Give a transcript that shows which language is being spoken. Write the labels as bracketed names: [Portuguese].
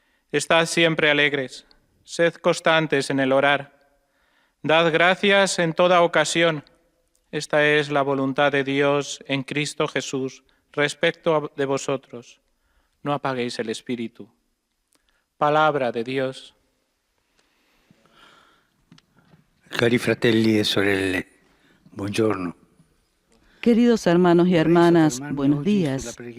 [Spanish] Estad siempre alegres, sed constantes en el orar. Dad gracias en toda ocasión. Esta es la voluntad de Dios en Cristo Jesús respecto de vosotros. No apaguéis el espíritu. Palabra de Dios. [Italian] Cari fratelli e sorelle, buongiorno. [Spanish] Queridos hermanos y hermanas, buenos días.